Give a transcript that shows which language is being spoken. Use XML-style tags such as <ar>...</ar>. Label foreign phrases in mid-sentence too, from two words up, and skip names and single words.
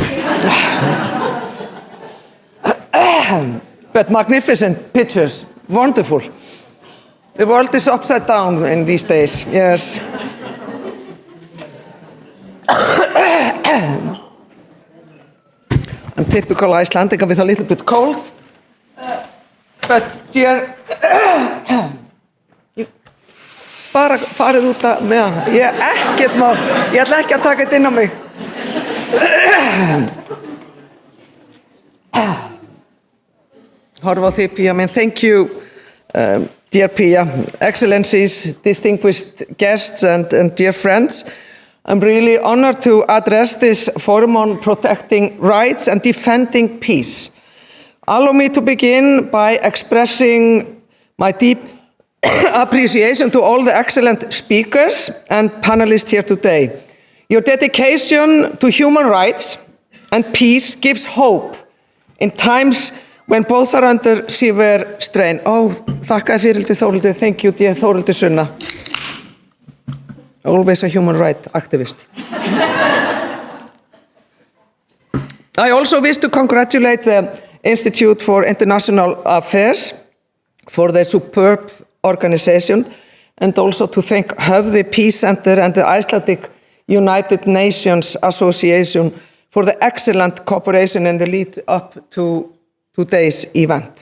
<en>But magnificent pictures, wonderful. The world is upside down in these days, yes. I'm typical Icelandic with a little bit cold. But dear,</en> <is>bara farið út að með hana. Ég ætla ekki að taka þetta inn á mig. Horfa á þig,</is> <en>Pia, thank you. Dear Pia, Excellencies, distinguished guests and dear friends, I'm really honored to address this forum on protecting rights and defending peace. Allow me to begin by expressing my deep appreciation to all the excellent speakers and panelists here today. Your dedication to human rights and peace gives hope in times when both are under severe strain.</en> <is>Þakka fyrir Þórhildur.</is> <en>Thank you, dear Þórhildur Sunna. Always a human rights activist. I also wish to congratulate the Institute for International Affairs for their superb organization, and also to thank Höfða Peace Center and the Icelandic United Nations Association for the excellent cooperation in the lead up to today's event.</en>